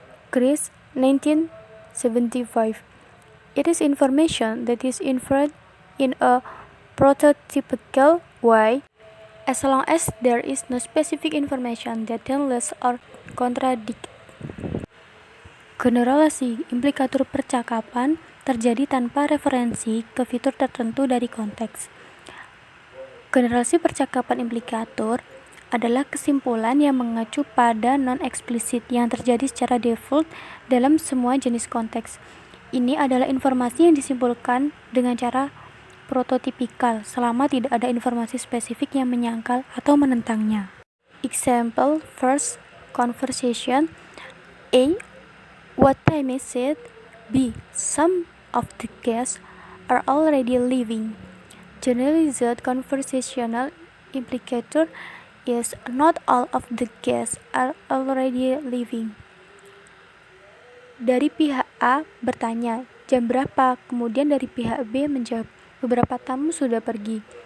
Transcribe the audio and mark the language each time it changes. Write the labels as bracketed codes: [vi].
[en] Gries, 1975. It is information that is inferred in a prototypical way as long as there is no specific information that challenges or contradicts. [id] Generalisasi implikatur percakapan terjadi tanpa referensi ke fitur tertentu dari konteks. Generasi percakapan implikatur adalah kesimpulan yang mengacu pada non-eksplisit yang terjadi secara default dalam semua jenis konteks. Ini adalah informasi yang disimpulkan dengan cara prototipikal selama tidak ada informasi spesifik yang menyangkal atau menentangnya. [en] Example, first conversation. A. What time is it? B. Some of the guests are already leaving. Generalized conversational implicator is not all of the guests are already leaving. [id] Dari pihak A bertanya, jam berapa? Kemudian dari pihak B menjawab, beberapa tamu sudah pergi.